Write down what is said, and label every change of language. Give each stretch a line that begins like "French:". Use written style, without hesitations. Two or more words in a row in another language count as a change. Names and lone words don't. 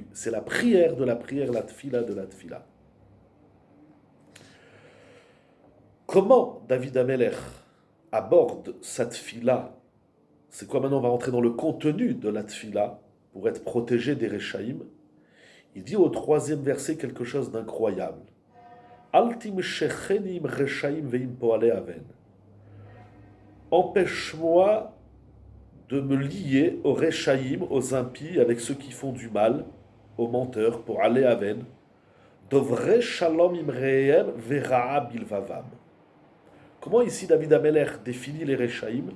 French: C'est la prière de la prière, la tfila de la tfila. Comment David Ameler aborde sa tfila? C'est quoi maintenant? On va rentrer dans le contenu de la tfila pour être protégé des Rechaïm. Il dit au 3e verset quelque chose d'incroyable.
Hebrew: אל תמשכני רשעים ועם פועלי און.
French: Empêche-moi de me lier aux Rechaïm, aux impies, avec ceux qui font du mal, aux menteurs, pour aller aven.
Hebrew: דוברי שלום עם רעיהם ורעה בלבבם.
French: Comment ici David Ameler définit les Rechaïm?